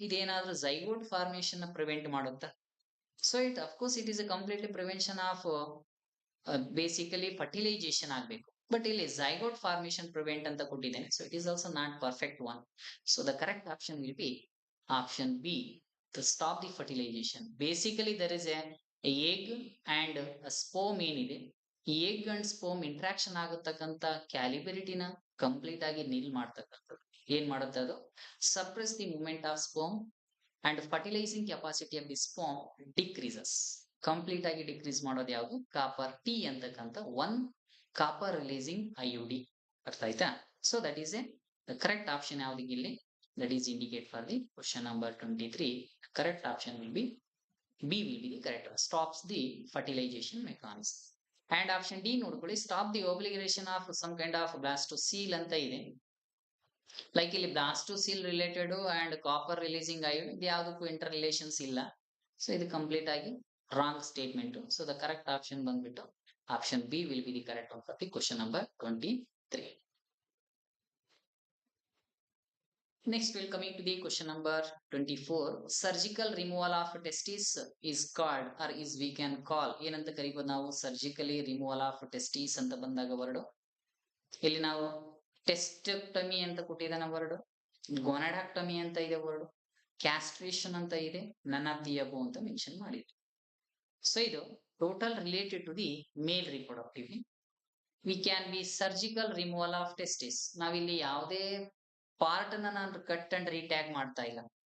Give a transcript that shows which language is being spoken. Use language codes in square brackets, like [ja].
[kn] ಇದೇನಾದ್ರೂ [en] Zygote formation ನ prevent ಮಾಡುತ್ತಾ? So it of course it is a completely prevention of basically fertilization ಆಗಬೇಕು. But ಇಲ್ಲಿ zygote formation prevent [kn] ಅಂತ ಕೊಟ್ಟಿದ್ದೇನೆ. [en] So it is also not perfect one. So the correct option will be option B, to stop the fertilization. Basically there is a egg and a sperm ಏನಿದೆ, ಈ egg and sperm interaction ಆಗತಕ್ಕಂತ ಕ್ಯಾಲಿಬರಿಟಿನ [kn] complete ಆಗಿ ನಿಲ್ ಮಾಡ್ತಕ್ಕಂಥದ್ದು. ಏನ್ ಮಾಡುತ್ತೆ ಅದು, [en] Suppress the movement of sperm and fertilizing capacity of the sperm decreases. [kn] Complete ಆಗಿ decrease ಮಾಡೋದು ಯಾವುದು, ಕಾಪರ್ ಟಿ ಅಂತಕ್ಕಂಥ ಒನ್ ಕಾಪರ್ ರಿಲೀಸಿಂಗ್ ಐಯುಡಿ. ಅರ್ಥ ಆಯ್ತಾ? [en] So that is a correct option ಯಾವ್ದಿಗೆ ಇಲ್ಲಿ, that is indicate for the question number 23. Correct option will be B, will be the correct one. Stops the fertilization mechanism. And option D [kn] ನೋಡ್ಕೊಳ್ಳಿ, [en] stop the obligation of some kind of blastocele ಅಂತ ಇದೆ. [kn] Like ಇಲ್ಲಿ blastocele related and copper releasing ಐಯುಡ್ ಇದು ಯಾವುದಕ್ಕೂ inter relations ಇಲ್ಲ. [en] So ಇದು complete ಆಗಿ wrong statement. So the correct option ಬಂದ್ಬಿಟ್ಟು option B will be the correct one for the question number 23. Next, we'll coming to the question number 24. Surgical removal of testis is called or is we can call [kn] ಏನಂತ ಕರಿಬಹುದು ನಾವು, [en] Surgically removal of testis ಅಂತ ಬಂದಾಗ word. [kn] ಇಲ್ಲಿ ನಾವು ಟೆಸ್ಟೆಕ್ಟಮಿ ಅಂತ ಕೊಟ್ಟಿದ್ದಾನೆ word, ಗೊನಾಡಾಕ್ಟಮಿ ಅಂತ ಇದೆ ವರ್ಡ್, ಕ್ಯಾಸ್ಟ್ರೇಷನ್ ಅಂತ ಇದೆ, ನನ್ ಆಫ್ ದಿ ಅಬೋ ಅಂತ ಮೆನ್ಷನ್ ಮಾಡಿದ್ವಿ. [en] So ಇದು total related to the male reproductive. We can be surgical removal of testis. [kn] ನಾವಿಲ್ಲಿ ಯಾವುದೇ ಪಾರ್ಟ್ ನಾನು [en] Cut and retag ಮಾಡ್ತಾ ಇಲ್ಲ.